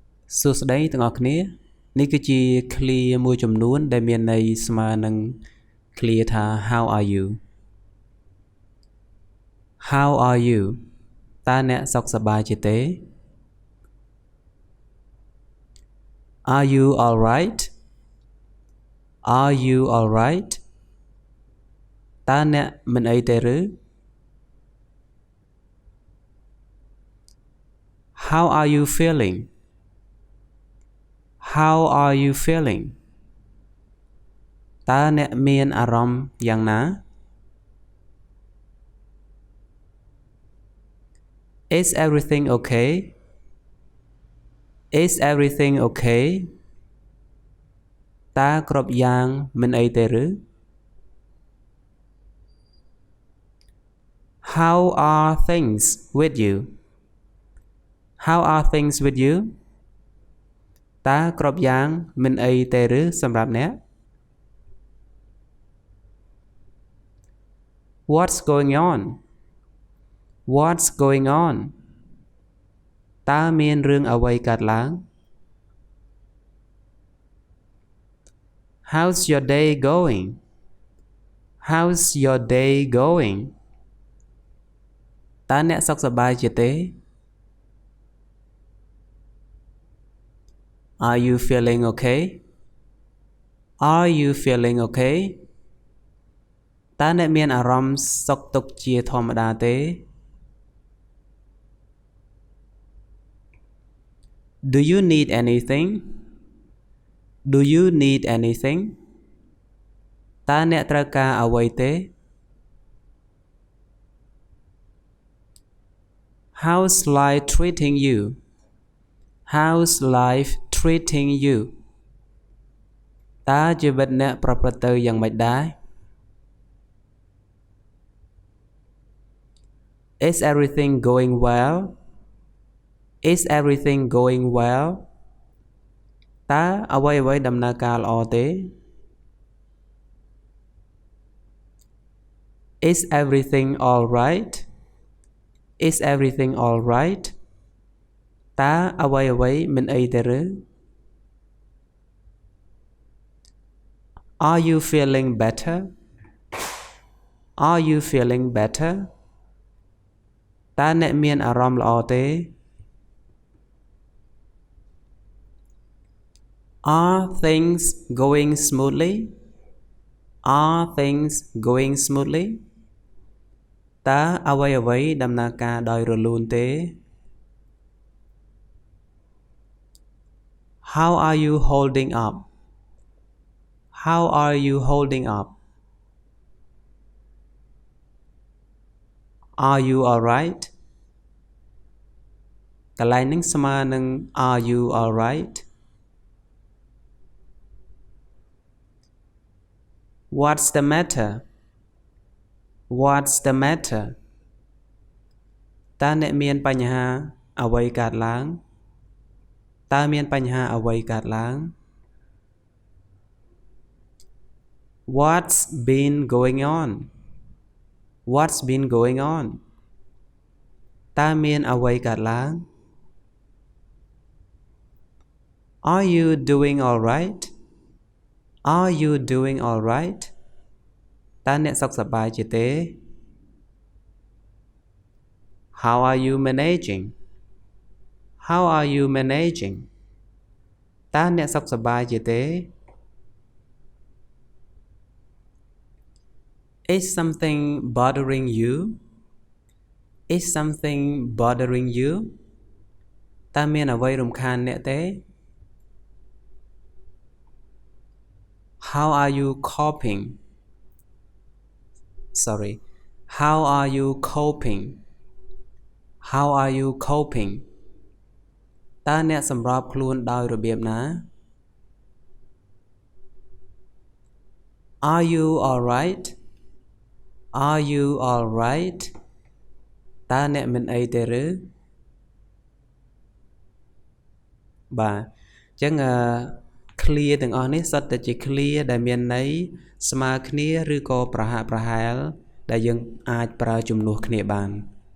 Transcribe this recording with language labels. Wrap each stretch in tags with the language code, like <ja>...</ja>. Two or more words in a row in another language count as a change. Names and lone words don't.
<km>សួស្តីទាំងអស់គ្នានេះគឺជា clear មួយចំនួនដែលមានន័យស្មើនឹង clear ថា</km> <en>how are you</en> <km>តើអ្នកសុខសប្បាយជាទេ</km> <en>Are you alright</en> <km>តើអ្នកមិនអីទេឬ</km> <en>How are you feeling</en> <km>តើអ្នកមានអារម្មណ៍យ៉ាងណា</km> <en>Is everything okay</en> <km>តើគ្រប់យ៉ាងមិនអីទេឬ</km> <en>How are things with you</en> <km>តើគ្រប់យ៉ាងមិនអីទេឬសម្រាប់អ្នក</km> <en>What's going on</en> <km>តើមានរឿងអ្វីកើតឡើង</km> <en>How's your day going</en> <km>តើអ្នកសុខសប្បាយជាទេ</km> <en>Are you feeling okay</en> <km>តើអ្នកមានអារម្មណ៍សុខទុក្ខជាធម្មតាទេ</km> <en>Do you need anything</en> <km>តើអ្នកត្រូវការអ្វីទេ</km> <en>How's life treating you</en> <km>តើជីវិតអ្នកប្រព្រឹត្តទៅយ៉ាងម៉េចដែរ</km> <en>Is everything going well</en> <km>តើអ្វីដំណើរការល្អទេ</km> <en>Is everything all right</en> <km>តើអ្វីមិនអីទេឬ</km> <en>Are you feeling better</en> <km>តើអ្នកមានអារម្មណ៍ល្អទេ</km> <en>Are things going smoothly</en> <km>តើអ្វីដំណើរការដោយរលូនទេ</km> <en>How are you holding up Are you alright</en> <km>កន្លែងនេះស្មើនឹង</km> <en>Are you alright What's the matter</en> <km>តើអ្នកមានបញ្ហាអ្វីកើតឡើង</km> <en>What's been going on</en> <km>តើមានអ្វីកើតឡើង</km> <en>Are you doing alright</en> <km>តើអ្នកសុខសប្បាយជាទេ How are you managing តើអ្នកសុខសប្បាយជាទេ</km> <en>Is something bothering you</en> <km>តើមានអ្វីរំខានអ្នកទេ</km> <en>How are you coping</en> <km>តើអ្នកសម្របខ្លួនដោយរបៀបណា</km> <en>Are you alright</en> <km>តើអ្នកមិនអីទេឬ បាទអញ្ចឹងclear ទាំងអស់នេះសុទ្ធតែជា clear ដែលមានន័យស្មើគ្នាឬក៏ប្រហាក់ប្រហែលដែលយើងអាចប្រើជំនួសគ្នាបានបាទអញ្ចឹង</km>